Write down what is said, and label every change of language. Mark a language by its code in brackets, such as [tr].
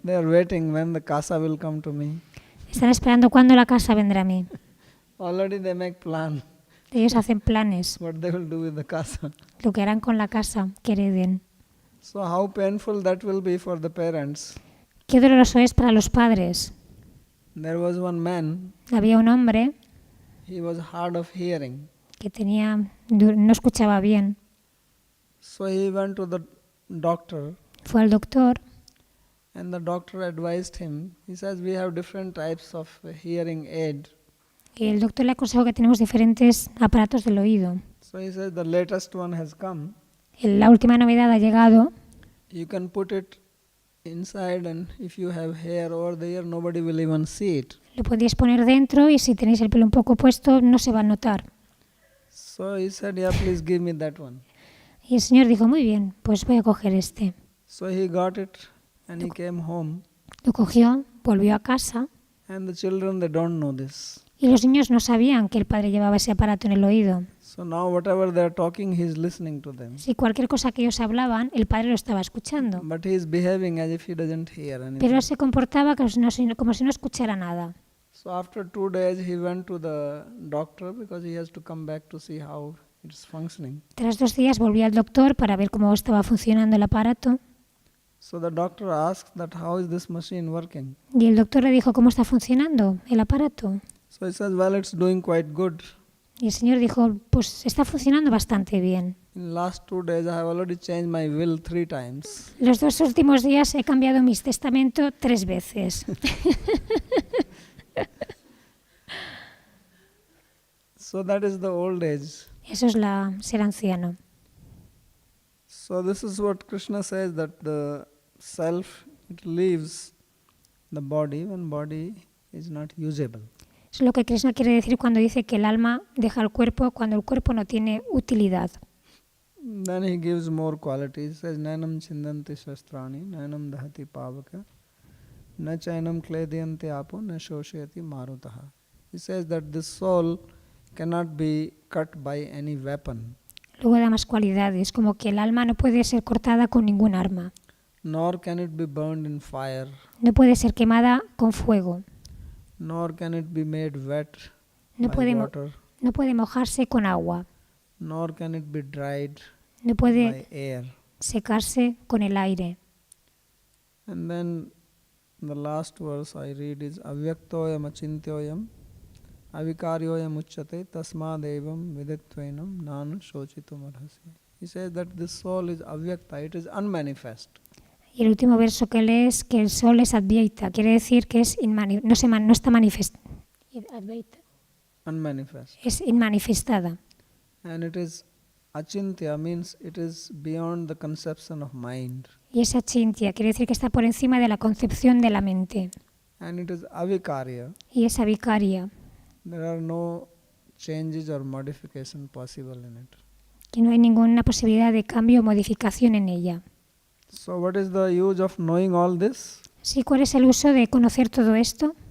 [en] They are waiting when the casa will come to me. [es] Están esperando cuándo la casa vendrá a mí. [en] Already they make plan [es] Ellos hacen planes, [en] what they will do with the casa. [es] lo que harán con la casa que hereden. [en] So how painful that will be for the parents. [es] Qué doloroso es para los padres. [en] There was one man, [es] Había un hombre [en] he was hard of hearing. [es] que no escuchaba bien. [en] So he went to the doctor, [es] Fue al doctor [en] and the doctor advised him. He says, we have different types of hearing aid. [es] y el doctor le aconsejó que tenemos diferentes aparatos del oído. [en] So he says, the latest one has come. [es] La última novedad ha llegado. [en] You can put it inside, and if you have hair over the ear, nobody will even see it. [es] Lo podéis poner dentro y si tenéis el pelo un poco puesto no se va a notar. [en] So he said, yeah, please give me that one. [es] Y el señor dijo, muy bien, pues voy a coger este. [en] So he got it, and he came home. [es] Lo cogió, volvió a casa [en] And the children, they don't know this. [es] Y los niños no sabían que el padre llevaba ese aparato en el oído. [en] So now whatever they are talking, he is listening to them. [es] Si cualquier cosa que ellos hablaban, el padre lo estaba escuchando. [en] But he is behaving as if he doesn't hear anything. [es] Pero él se comportaba como si no escuchara nada. [en] So after 2 days he went to the doctor because he has to come back to see how it's functioning. [es] Tras 2 días volvió al doctor para ver cómo estaba funcionando el aparato. [en] So the doctor asked that how is this machine working? [es] Y el doctor le dijo cómo está funcionando el aparato. [en] So he says, well, it's doing quite good. [es] Y el señor dijo, pues está funcionando bastante bien. [en] In last 2 days I have already changed my will 3 times. [es] Los 2 últimos días he cambiado mi testamento 3 veces. [en] So that is the old age. [es] Eso es ser anciano. [en] So this is what Krishna says, that the self, it leaves the body when body is not usable. [es] Es lo que Krishna quiere decir cuando dice que el alma deja el cuerpo cuando el cuerpo no tiene utilidad. [en] Then he gives more qualities. He says, [sa] Nainam chindanti shastrani, nainam dahati pavaka, na chainam kledyanti apo, na shoshayati marutaha. [en] He says that this soul cannot be cut by any weapon. [es] Luego da más cualidades, como que el alma no puede ser cortada con ningún arma. [en] Nor can it be burned in fire. [es] No puede ser quemada con fuego. [en] Nor can it be made wet [es] No [en] by [es] puede, [en] water. [es] no puede mojarse con agua. [en] Nor can it be dried [es] No puede [en] by air. [es] secarse con el aire. [en] And then the last verse I read is [sa] avyaktoyam achintyoyam avikaryoyam uchyate tasmadevam viditvenam nan shochitum arhasi. [en] He says that this soul is avyakta, it is unmanifest. [es] Y el último verso que lees que el sol es advaita, quiere decir que es no está [en] Unmanifest. [es] es inmanifestada. [en] And it is achintya, means it is beyond the conception of mind. [es] Y esa chintia quiere decir que está por encima de la concepción de la mente. [en] And it is avikarya. [es] Y esa vicaria, [en] There are no changes or modification possible in it. [es] que no hay ninguna posibilidad de cambio o modificación en ella. [en] So what is the use of knowing all this? [es] Sí, ¿cuál es el uso de conocer todo esto?